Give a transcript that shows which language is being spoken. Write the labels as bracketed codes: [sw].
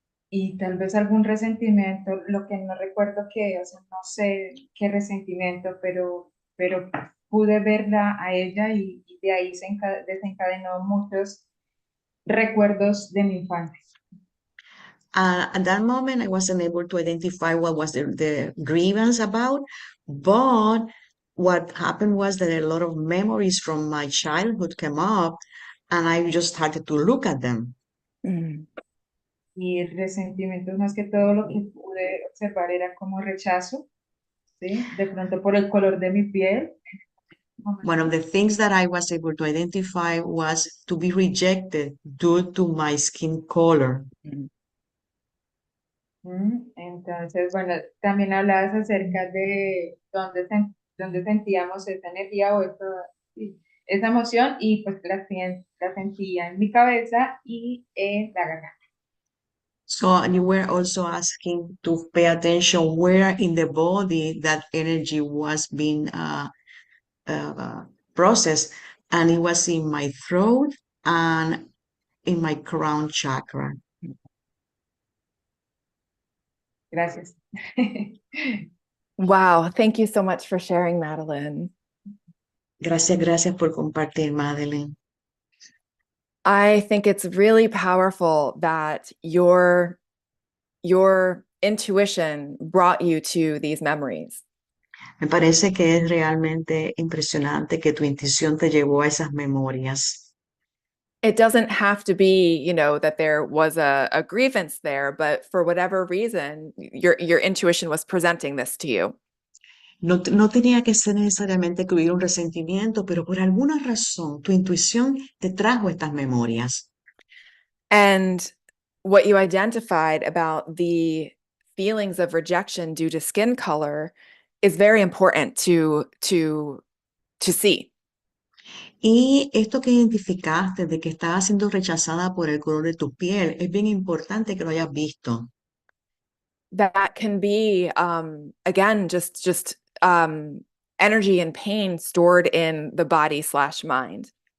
[es] Y tal vez algún resentimiento, lo que no recuerdo qué, o sea, no sé qué resentimiento, pero pude verla a ella, y de ahí desencadenó muchos recuerdos de mi infancia. [en] At that moment, I wasn't able to identify what was the grievance about, but what happened was that a lot of memories from my childhood came up, and I just started to look at them. [es] Y resentimientos, más que todo, lo que pude observar era como rechazo, ¿sí? De pronto por el color de mi piel. [en] One of the things that I was able to identify was to be rejected due to my skin color. [es] Entonces, bueno, también hablabas acerca de dónde sentíamos esa energía o esa emoción, y pues la sentía en mi cabeza y en la garganta. [en] So you were also asking to pay attention where in the body that energy was being processed, and it was in my throat and in my crown chakra. [es] Gracias. [en] Wow, thank you so much for sharing, Madeline. [es] Gracias por compartir, Madeline. [en] I think it's really powerful that your intuition brought you to these memories. [es] Me parece que es realmente impresionante que tu intuición te llevó a esas memorias. [en] It doesn't have to be, that there was a grievance there, but for whatever reason, your intuition was presenting this to you. [es] No tenía que ser necesariamente que hubiera un resentimiento, pero por alguna razón tu intuición te trajo estas memorias. [en] And what you identified about the feelings of rejection due to skin color is very important to see. [es] Y esto que identificaste de que estabas siendo rechazada por el color de tu piel, es bien importante que lo hayas visto. [en] That can be, again, just energy and pain stored in the body/mind.